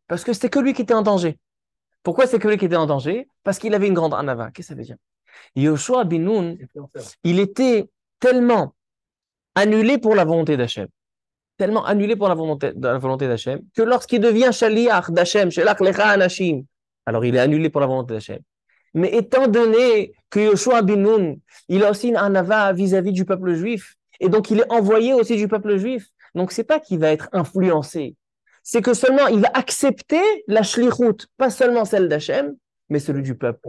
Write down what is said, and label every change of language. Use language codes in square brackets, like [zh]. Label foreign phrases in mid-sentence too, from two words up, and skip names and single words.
[fr] Parce que c'était que lui qui était en danger. Pourquoi c'est que lui qui était en danger? Parce qu'il avait une grande anava. Qu'est-ce que ça veut dire? Yoshua bin Nun, il était tellement annulé pour la volonté d'Hachem, tellement annulé pour la volonté d'Hachem, que lorsqu'il devient shaliach d'Hachem, [he] שלח לך אנשים, [fr] alors il est annulé pour la volonté d'Hachem. Mais étant donné que Yoshua bin Nun, il a aussi une anava vis-à-vis du peuple juif, et donc il est envoyé aussi du peuple juif, donc c'est pas qu'il va être influencé, c'est que seulement il va accepter la shlichut, pas seulement celle d'Hachem, mais celui du peuple.